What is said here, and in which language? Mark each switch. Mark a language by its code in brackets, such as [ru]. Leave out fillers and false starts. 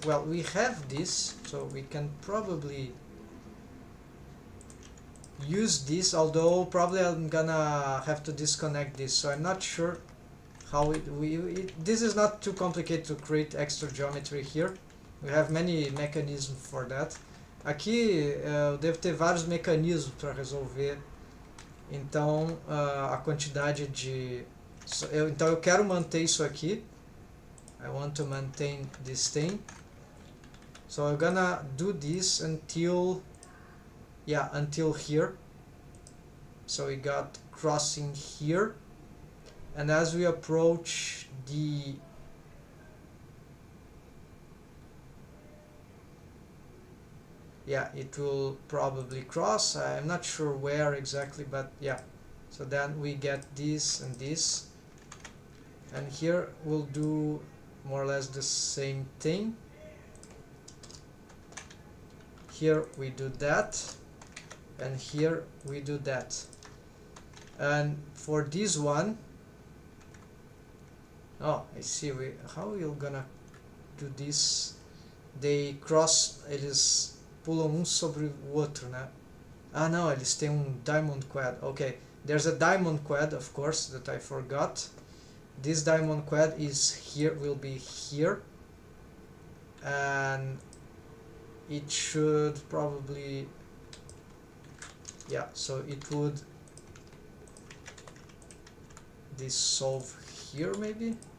[en] Well, we have this, so we can probably use this, although probably I'm gonna have to disconnect this, so I'm not sure how this is not too complicated to create extra geometry here. We have many mechanisms for that. [pt] Aqui eu devo ter vários mecanismos para resolver, então a quantidade de... então eu quero manter isso aqui. [en] I want to maintain this thing. So I'm gonna do this until, yeah, until here. So we got crossing here. And as we approach the... yeah, it will probably cross. I'm not sure where exactly, but yeah. So then we get this and this. And here we'll do more or less the same thing. Here we do that. And here we do that. And for this one... oh, I see. How are you gonna do this? They cross, [pt] eles pulam um sobre o outro, né? Ah, não, eles têm diamond quad. [en] Okay, there's a diamond quad, of course, that I forgot. This diamond quad is here, will be here. And it should probably... yeah, so it would dissolve here maybe?